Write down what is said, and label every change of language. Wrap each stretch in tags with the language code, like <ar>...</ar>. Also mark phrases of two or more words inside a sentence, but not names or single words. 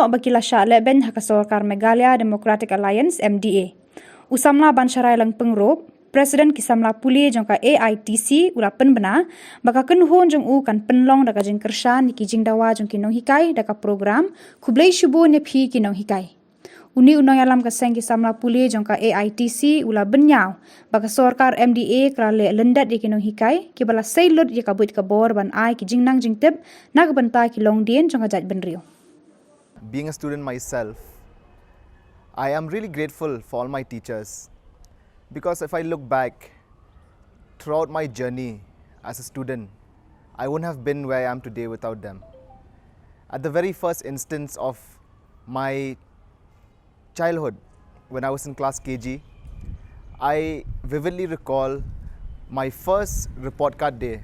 <kha>ba kila sha leben ha kasorkar Meghalaya Democratic Alliance MDA usamla bansharai lang pengrop Presiden kisamla puli jongka Aitc ula penbena baka kenhun jong u kan penlong daka jing Kyrshan ki jing dawa jong ki Nonghikai daka program kublai shubu nephi ki Nonghikai Uni unang alam kaseng kisamla puli jongka Aitc ula benyau baka sorkar MDA krale lendat di Nonghikai ki bala seilut ye kabut kabor ban ai ki jingnang jingtep nak benta ki longdien jongka jaj benrio.</kha> <en>Being a student myself, I am really grateful for all my teachers because if I look back throughout my journey as a student, I wouldn't have been where I am today without them. At the very first instance of my childhood, when I was in class KG, I vividly recall my first report card day.</en>